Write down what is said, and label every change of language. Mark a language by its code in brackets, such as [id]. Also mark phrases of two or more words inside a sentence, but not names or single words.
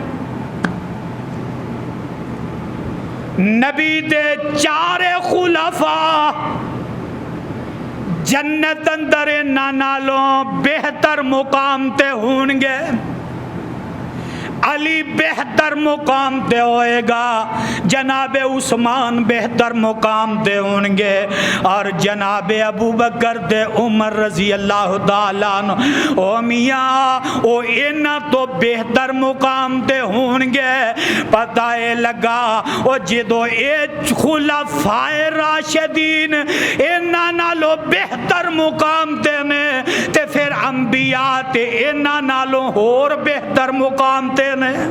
[pa] نبی دے چارے خلفاء جنت اندر انہاں نالوں بہتر مقام تے ہونگے. علی بہتر مقام تے ہوئے گا، جناب عثمان بہتر مقام تے ہونگے، اور جناب ابو بکر تے عمر [ar] رضي الله تعالى عنه [pa] او میاں او انہاں توں بہتر مقام تے ہونگے. پتا ہے لگا او جدوں اے خلفائے راشدین انہاں نالوں بہتر مقام تے نے، تے فیر انبیاء تے انہاں نالوں ہور بہتر مقام تے نے.